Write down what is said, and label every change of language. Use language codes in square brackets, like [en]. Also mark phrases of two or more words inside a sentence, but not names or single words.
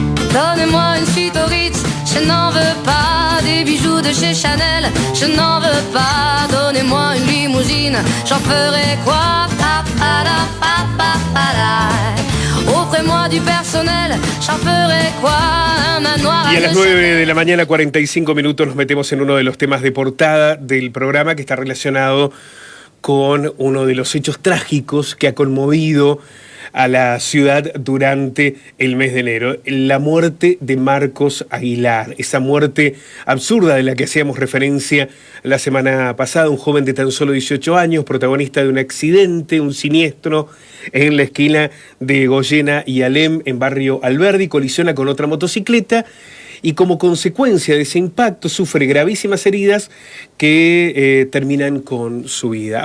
[fr] Donnez-moi une suite au Ritz, je n'en veux pas. Des bijoux de chez Chanel, je n'en veux pas. Donnez-moi une limousine, j'en ferai quoi? Pa, pa, da, pa, pa, pa, da. Offrez-moi du personnel, j'en ferai quoi? Un manoir. [es] Y a las 9 de la mañana, 45 minutos, nos metemos en uno de los temas de portada del programa que está relacionado con uno de los hechos trágicos que ha conmovido a la ciudad durante el mes de enero, la muerte de Marcos Aguilar, esa muerte absurda de la que hacíamos referencia la semana pasada, un joven de tan solo 18 años, protagonista de un accidente, un siniestro en la esquina de Goyena y Alem, en barrio Alberdi, colisiona con otra motocicleta y como consecuencia de ese impacto sufre gravísimas heridas que terminan con su vida.